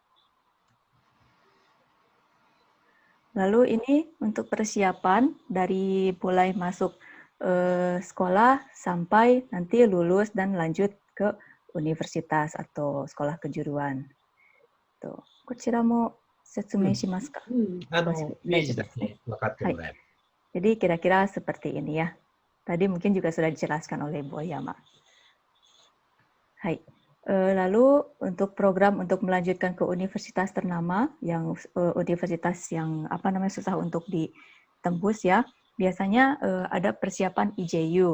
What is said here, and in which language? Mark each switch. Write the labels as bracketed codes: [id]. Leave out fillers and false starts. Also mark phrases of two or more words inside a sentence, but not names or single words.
[id] Lalu ini untuk persiapan dari mulai masuk sekolah sampai nanti lulus dan lanjut ke universitas atau sekolah kejuruan. Tuh, [ja] こちらも説明しますか? イメージだけ分かってもらえる。 [id] Jadi kira-kira seperti ini ya. Tadi mungkin juga sudah dijelaskan oleh Bu Oyama. Hai. Lalu untuk program untuk melanjutkan ke universitas ternama, yang universitas yang susah untuk ditembus ya, biasanya ada persiapan IJU.